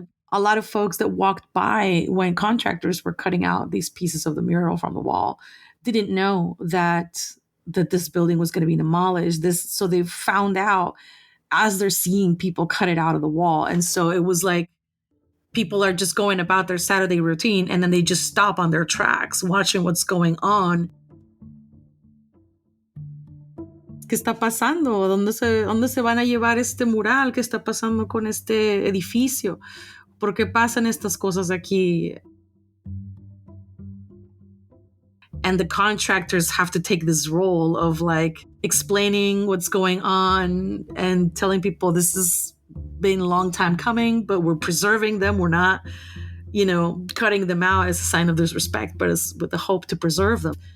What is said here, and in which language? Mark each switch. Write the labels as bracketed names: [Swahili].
[English] A lot of folks that walked by when contractors were cutting out these pieces of the mural from the wall didn't know that this building was going to be demolished. So they found out as they're seeing people cut it out of the wall. And so it was like people are just going about their Saturday routine, and then they just stop on their tracks watching what's going on. [Spanish] ¿Qué está pasando? ¿Dónde se van a llevar este mural? ¿Qué está pasando con este edificio? ¿Por qué pasan estas cosas aquí? [English] And the contractors have to take this role of like explaining what's going on and telling people this has been a long time coming, but we're preserving them. We're not, cutting them out as a sign of disrespect, but as with the hope to preserve them.